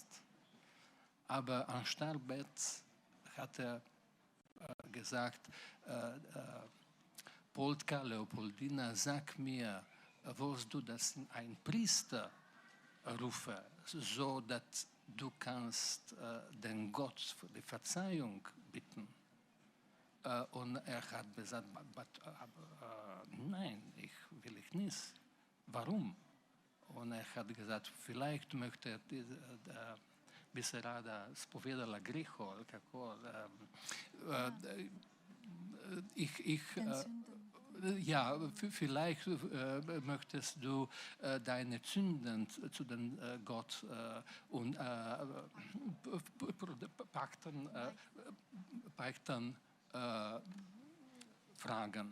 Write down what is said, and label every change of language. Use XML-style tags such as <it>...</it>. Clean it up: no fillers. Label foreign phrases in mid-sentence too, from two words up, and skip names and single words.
<de>Aber am Sterbebett hat er gesagt, Polka, Leopoldina, sag mir, wirst du das ein Priester rufen, so dass du kannst den Gott für die Verzeihung bitten. Und er hat gesagt, nein, ich will nicht. Warum? Und er hat gesagt, vielleicht möchte</de> <sl>bi se rada spovedala greho, ali kako.</sl> <de>Ja, vielleicht möchtest du deine Sünden zu den Gott und Pakten fragen.</de>